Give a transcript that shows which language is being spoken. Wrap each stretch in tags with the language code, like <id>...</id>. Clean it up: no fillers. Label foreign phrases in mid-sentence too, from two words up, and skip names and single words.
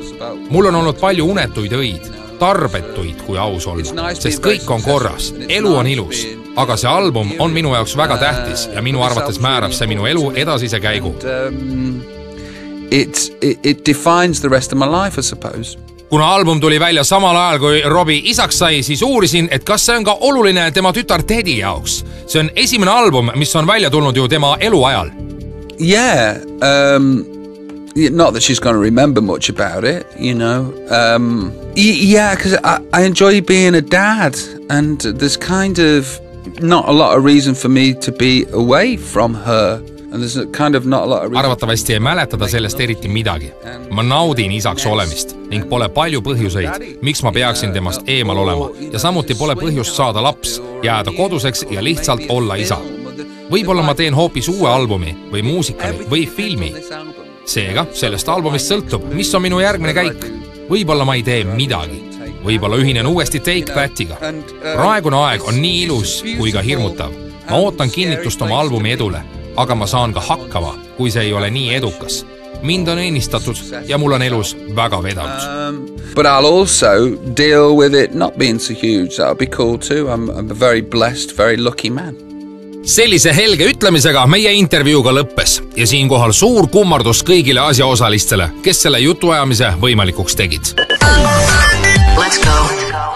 <et>Mul on olnud palju unetuid õid, tarbetuid, kui aus olla, sest kõik on korras, elu on ilus, aga see album on minu jaoks väga tähtis ja minu arvates määrab see minu elu edasise käigu.</et> <en>It defines the rest of my life, I suppose.</en> <et>Kuna album tuli välja samal ajal, kui Robbie isaks sai, siis uurisin, et kas see on ka oluline tema tütar Teddy jaoks. See on esimene album, mis on välja tulnud ju tema eluajal.</et> <en>Yeah, not that she's going to remember much about it, Yeah, because I enjoy being a dad, and there's kind of not a lot of reason for me to be away from her. And there's kind of not a lot of reason.</en> <et>Arvatavasti ei mäletada sellest eriti midagi. Ma naudin isaks olemist ning pole palju põhjuseid, miks ma peaksin temast eemal olema. Ja samuti pole põhjust saada laps, jääda koduseks ja lihtsalt olla isa. Võib-olla ma teen hoopis uue albumi või muusikali või filmi. Seega, sellest albumist sõltub, mis on minu järgmine käik. Võib-olla ma ei tee midagi. Võib-olla ühinen uuesti Take That'iga. Praegune aeg on nii ilus kui ka hirmutav. Ma ootan kinnitust oma albumi edule, aga ma saan ka hakkama, kui see ei ole nii edukas. Mind on ennistatud ja mul on elus väga vedanud.</et> <en>But I'll also deal with it not being so huge. That'll be cool too. I'm a very blessed, very lucky man.</en> <et>Sellise helge ütlemisega meie intervjuuga lõppes ja siinkohal suur kummardus kõigile asjaosalistele, kes selle jutuajamise võimalikuks tegid.</et> <en>Let's go.</en>